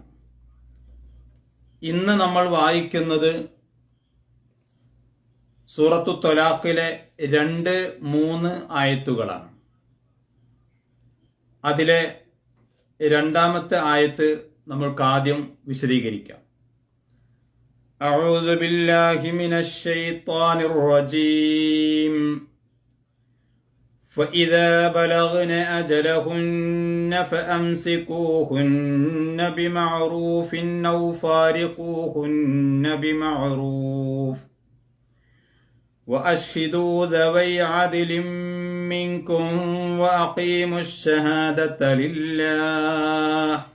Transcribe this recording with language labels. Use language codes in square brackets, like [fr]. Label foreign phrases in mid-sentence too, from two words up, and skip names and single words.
[ml] ഇന്ന് നമ്മൾ വായിക്കുന്നത് സൂറത്തു ത്വലാഖിലെ 2-3 ആയത്തുകളാണ്. അതിലെ രണ്ടാമത്തെ ആയത്ത് നമ്മൾക്ക് ആദ്യം വിശദീകരിക്കാം. [ar] أعوذ بالله من الشيطان الرجيم فإذا بلغن أجلهن فأمسكوهن بمعروف أو فارقوهن بمعروف وأشهدوا ذوي عدل منكم وأقيموا الشهادة لله